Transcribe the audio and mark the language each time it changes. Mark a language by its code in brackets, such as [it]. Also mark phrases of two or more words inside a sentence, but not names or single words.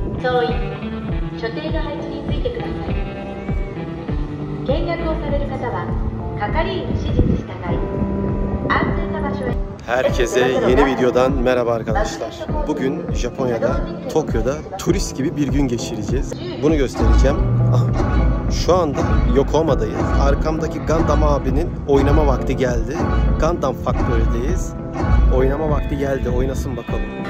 [ja] 乗員、所定の配置についてください。見学をされる方は係員の指示に従い、安全な場所へ。 [tr] Herkese yeni videodan merhaba arkadaşlar. Bugün Japonya'da, Tokyo'da turist gibi bir gün geçireceğiz. Bunu göstereceğim. Şu anda Yokohama'dayız. Arkamdaki Gundam abinin oynama vakti geldi. Gundam Factory'deyiz. Oynama vakti geldi. Oynasın bakalım.